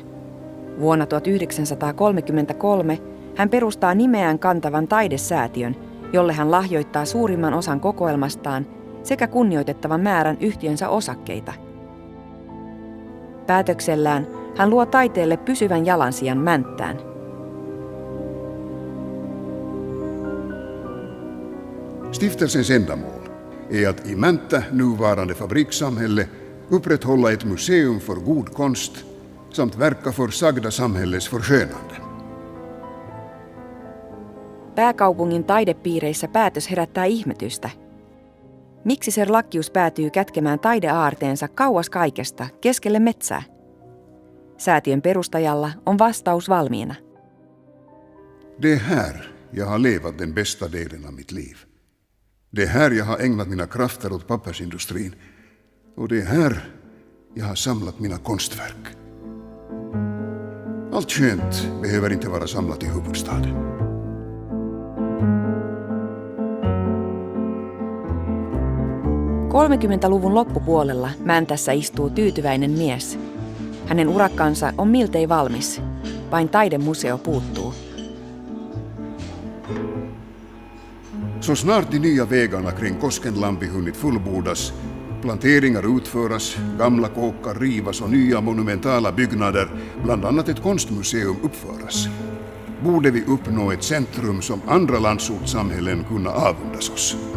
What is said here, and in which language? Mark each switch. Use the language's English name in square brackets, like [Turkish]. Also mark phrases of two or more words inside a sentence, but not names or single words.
[Finnish] Vuonna 1933 hän perustaa nimeään kantavan taidesäätiön, jolle hän lahjoittaa suurimman osan kokoelmastaan sekä kunnioitettavan määrän yhtiönsä osakkeita. Päätöksellään hän luo taiteelle pysyvän jalansijan Mänttään. [Swedish] Stiftelsens ändamål är att i Mäntä nuvarande fabrikssamhälle upprätthålla ett museum för god konst samt verka för sagda samhälles förskönande. [Finnish] Pääkaupungin taidepiireissä päätös herättää ihmetystä. Miksi Serlachius päätyy kätkemään taideaarteensa kauas kaikesta, keskelle metsää? Säätiön perustajalla on vastaus valmiina. [Swedish] Det är här jag har levat den bästa delen av mitt liv. Det är här jag har ägnat mina krafter åt pappersindustrin. Och det är här jag har samlat mina konstverk. Allt skönt behöver inte vara samlat i huvudstaden. [Finnish] '30-luvun loppupuolella Mäntässä istuu tyytyväinen mies. Hänen urakkansa on miltei valmis. Vain taidemuseo puuttuu. [Swedish] Så snart de nya vägarna kring Koskenlampi hunnit fullbordas, planteringar utföras, gamla kåkar rivas och nya monumentala byggnader, bland annat ett konstmuseum, uppföras, borde vi uppnå ett centrum som andra landsortssamhällen kunna avundas oss.